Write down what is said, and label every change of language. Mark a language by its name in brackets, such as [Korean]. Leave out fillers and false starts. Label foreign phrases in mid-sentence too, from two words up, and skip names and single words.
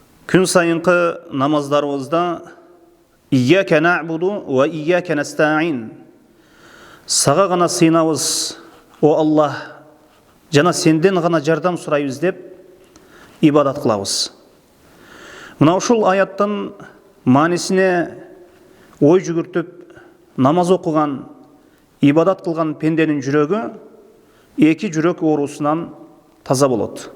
[Kyrgyz] Күн сайынкы намаздарыбызда [Arabic] «إِيَّاكَ نَعْبُدُ وَإِيَّاكَ نَسْتَعِينُ» [Kyrgyz] Сага гана сыйынабыз, о Аллах, жана сенден гана жардам сурайбыз деп ибадат кылабыз. Мына ушул аяттын маанисине ой жүгүртүп, намаз окуган, ибадат кылган пенденин жүрөгү эки жүрөк оорусунан таза болот.